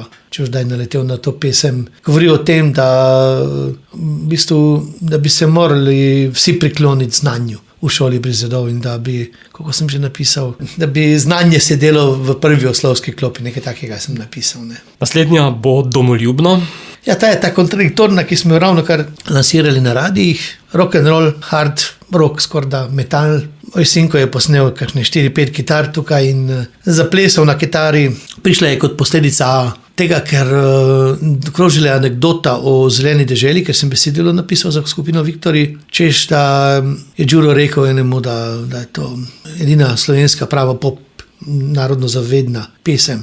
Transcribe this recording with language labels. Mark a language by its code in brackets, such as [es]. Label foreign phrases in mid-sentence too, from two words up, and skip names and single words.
[sl] Če už daj naletel na to pesem. Govori o tem, da v bistvu, da bi se morali vsi prikloniti znanju v Šoli brez zidov in da bi, kako sem že napisal, da bi znanje sedelo v prvi oslovski klopi, nekaj takega sem napisal, ne. Naslednja bo Domoljubna. Ja, ta je ta kontradiktorna, ki smo jo ravnokar lansirali na radijih. [en] Rock and roll, hard rock, [sl] skorda metal. Moj sinko je posnel kakšne 4-5 kitar tukaj in zaplesal na kitari. Prišla je kot posledica tega, ker krožila je anekdota o Zeleni deželi, ker sem besedilo napisal za skupino Viktori, češ, da je Đuro rekel enemu, da je to edina slovenska prava pop narodno zavedna pesem.